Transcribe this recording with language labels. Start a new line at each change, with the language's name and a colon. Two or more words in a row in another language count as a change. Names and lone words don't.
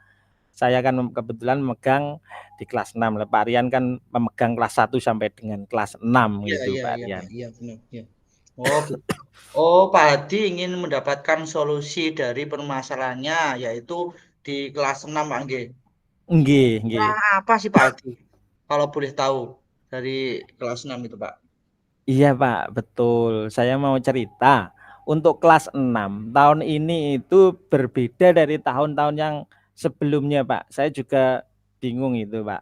Indonesian: Saya kan kebetulan memegang di kelas 6, Pak Rian kan memegang kelas 1 sampai dengan kelas 6 Iya gitu iya Pak iya Pak, Rian. iya benar ya. Oh, oh Pak Hadi ingin mendapatkan solusi dari permasalahannya yaitu di kelas 6 Pak nggih.
Javanese: Nggih, nggih.
Indonesian: Nah, apa sih Pak Hadi? Kalau boleh tahu dari kelas 6 itu Pak. Iya Pak, betul. Saya mau cerita. Untuk kelas 6 tahun ini itu berbeda dari tahun-tahun yang sebelumnya Pak. Saya juga bingung itu Pak.